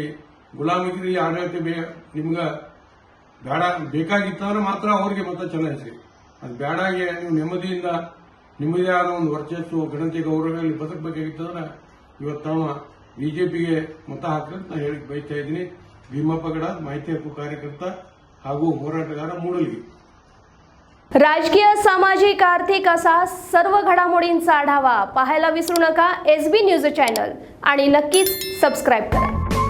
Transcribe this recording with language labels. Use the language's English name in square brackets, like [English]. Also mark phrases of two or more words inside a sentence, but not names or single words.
[Kannada] ಗುಲಾಮಗಿರಿ ಆಡಳಿತ ನಿಮ್ಗೆ ಬೇಡ ಬೇಕಾಗಿತ್ತಂದ್ರೆ ಮಾತ್ರ ಅವ್ರಿಗೆ ಮತ ಚಲಾಯಿಸ್ರಿ. ಅದು ಬೇಡಾಗಿ ನೀವು ನೆಮ್ಮದಿಯಿಂದ ನಿಮ್ಮದೇ ಆದ ಒಂದು ವರ್ಚಸ್ಸು ಗಣತಿ ಗೌರವಗಳಲ್ಲಿ ಬದುಕಬೇಕಾಗಿತ್ತಂದ್ರೆ ಇವತ್ತು ತಾವು ಬಿಜೆಪಿಗೆ ಮತ ಹಾಕಂತ ನಾನು ಹೇಳಿ ಬಯಸ್ತಾ ಇದ್ದೀನಿ. ಭೀಮಪ್ಪ ಗಡ ಮಾಹಿತಿ ಹಕ್ಕು ಕಾರ್ಯಕರ್ತ ಹಾಗೂ ಹೋರಾಟಗಾರ ಮೂಡಲಗಿ. [Marathi] राजकीय, सामाजिक, आर्थिक असा सर्व घडामोडींचा आढावा पाहायला विसरू नका SB न्यूज चॅनल आणि नक्कीच सबस्क्राईब करा.